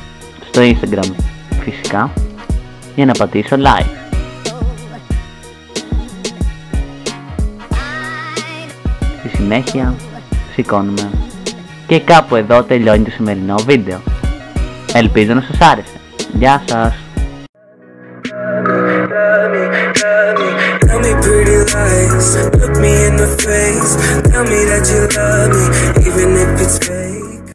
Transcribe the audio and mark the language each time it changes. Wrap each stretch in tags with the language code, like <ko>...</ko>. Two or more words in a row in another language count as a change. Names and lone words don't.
<el>Στο Instagram φυσικά, για να πατήσω like. Στη συνέχεια σηκώνουμε και κάπου εδώ τελειώνει το σημερινό βίντεο. Ελπίζω να σας άρεσε. Γεια σας!</el> <en>Tell me pretty lies, look me in the face, tell me that you love me, even if it's fake.</en>